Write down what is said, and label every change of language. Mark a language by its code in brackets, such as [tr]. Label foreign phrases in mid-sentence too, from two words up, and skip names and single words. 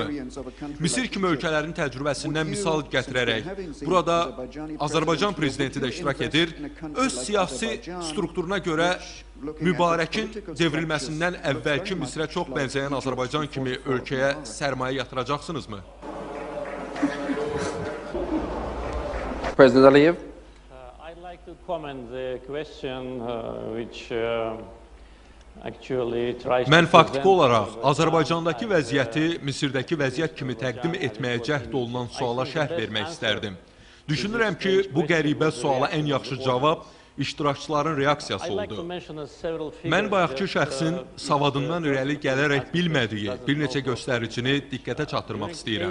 [az] Misir kimi ölkələrin təcrübəsindən misal gətirərək, burada Azərbaycan prezidenti də iştirak edir, öz siyasi strukturuna görə Mübarəkin devrilməsindən əvvəlki Misirə çox bənzəyən Azərbaycan kimi ölkəyə sərmayə yatıracaqsınızmı? [en] President Aliyev. I'd like to comment the question which actually tries to [az] Mən faktiki olaraq Azərbaycandakı vəziyyəti Misirdəki vəziyyət kimi təqdim etməyə cəhd olunan suala şərh vermək istərdim. Düşünürəm ki, bu qəribə suala ən yaxşı cavab iştirakçıların reaksiyası oldu. Mən bayaqki şəxsin savadından irəli gələrək bilmədiyi bir neçə göstəricini diqqətə çatdırmaq istəyirəm.